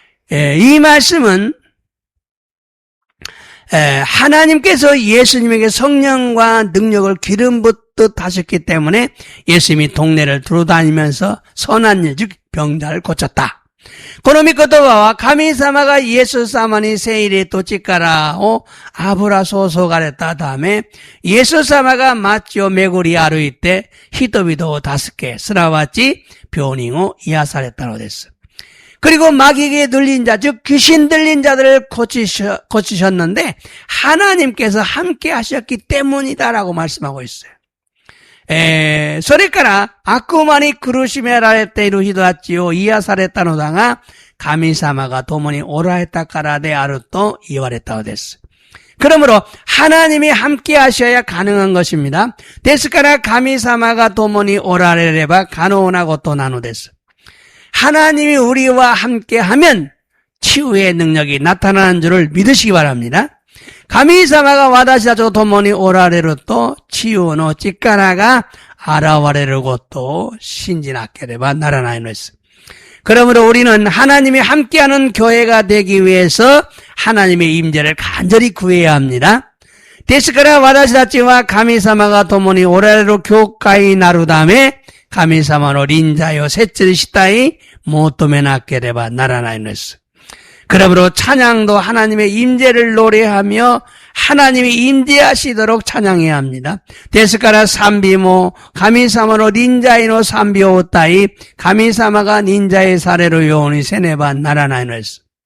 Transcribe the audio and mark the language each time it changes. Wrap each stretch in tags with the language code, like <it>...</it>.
<ko>이 말씀은, 하나님께서 예수님에게 성령과 능력을 기름 붓듯 하셨기 때문에 예수님이 동네를 두루다니면서 선한 일, 즉 병자를 고쳤다.</ko> <ja>この御言葉は神様がイエス様に聖霊と力を油注がれたため、イエス様が街を巡り歩いて人々を助け、すなわち病人を癒されたのです。</ja> <ko>그리고 마귀에게 들린 자, 즉 귀신 들린 자들을 고치셨는데 하나님께서 함께 하셨기 때문이다라고 말씀하고 있어요.</ko> <ja>それから悪魔に苦しめられている人たちを癒されたのだが神様が共におられたからであると言われたのです.</ja> <ko>그러므로 하나님이 함께 하셔야 가능한 것입니다.</ko> <ja>ですから神様が共におられれば可能なことなのです.</ja> <ko>하나님이 우리와 함께하면 치유의 능력이 나타나는 줄을 믿으시기 바랍니다.</ko> <ja>神様が私たちと共におられると治癒の力が現れることを信じなければならないのです.</ja> <ko>그러므로 우리는 하나님이 함께하는 교회가 되기 위해서 하나님의 임재를 간절히 구해야 합니다.</ko> <ja>ですから私たちは神様が共におられる教会になるため神様の臨在を切にしたい求めなければならないのです.</ja> <ko>그러므로 찬양도 하나님의 임재를 노래하며 하나님이 임재하시도록 찬양해야 합니다.</ko> <ja>ですから賛美も神様の臨在の賛美を歌い神様が臨在されるようにせねばならないのです.</ja>